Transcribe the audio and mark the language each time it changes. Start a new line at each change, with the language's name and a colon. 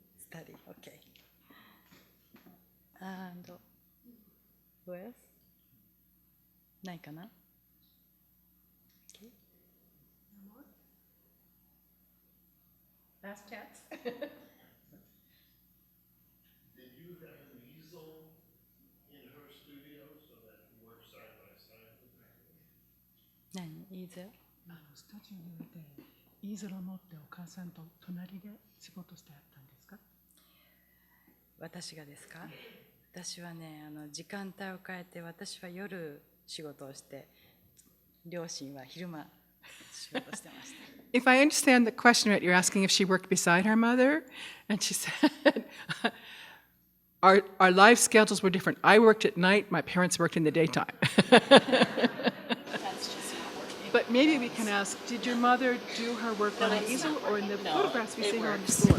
English: Study, okay. And who else?
Japanese: ないかな?
English: Okay. Last chance. Did you have an easel in her studio so that you work side by side with her?
Japanese: 何?Easel? スタジオにいて、イーゼルを持ってお母さんと隣で仕事してあったんですか？私がですか？私はね、時間帯を変えて、私は夜仕事をして、両親は昼間仕事してました。
English: If I understand the question right, you're asking if she worked beside her mother, and she said, our life schedules were different. I worked at night, my parents worked in the daytime. But maybe we can ask, did your mother do her work on an easel, or in the photographs we see her on the floor?